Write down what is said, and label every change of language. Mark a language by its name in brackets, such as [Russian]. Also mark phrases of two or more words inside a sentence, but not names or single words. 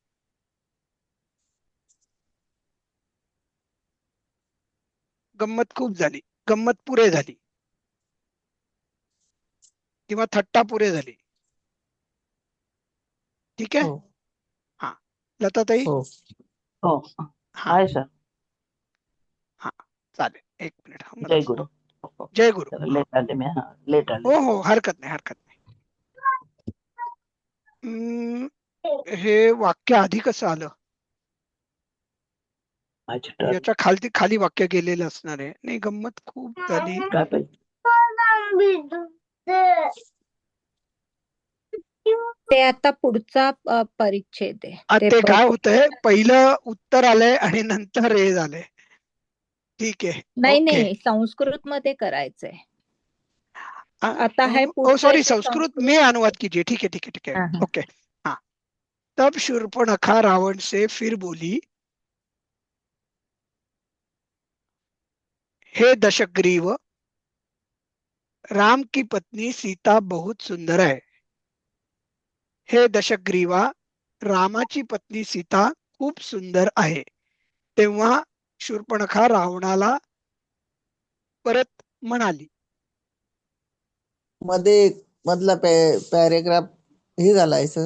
[Marathi] गंमत खूप झाली, गंमत पुरे झाली किंवा थट्टा पुरे झाली. ठीक आहे. हो हा, लताताई. हो हो हा आहे सर. हा चालेल, एक मिनिट. हा, मला जय गुरु. हो, जय गुरु. जरा लेट आले मी. हा लेट आले. हो हो, हरकत नाही, हरकत नाही. हे वाक्य आधी कसं आलं? माझी टर्न. याच्या खाली वाक्य गेलेलं असणार आहे. नाही, गंमत खूप झाली. काय पाहिजे? ते आता पुढचा परिच्छेद आहे. ते काय होतंय, पहिलं उत्तर आलंय आणि नंतर हे झालंय. ठीक आहे. नाही ओके. नाही, संस्कृत मध्ये करायचंय. [Hindi] आता है सॉरी, संस्कृत में अनुवाद कीजिए. ठीक है, ठीक है, ठीक है. हाँ, हाँ. ओके. हाँ. तब शूर्पणखा रावण से फिर बोली, हे दशग्रीव, राम की पत्नी सीता बहुत सुंदर है. [Marathi] हे दशग्रीवा, रामाची पत्नी सीता खूप सुंदर आहे. तेव्हा शूर्पणखा रावणाला परत म्हणाली. मध्ये मधला पॅरेग्राफ हे झालाय सर.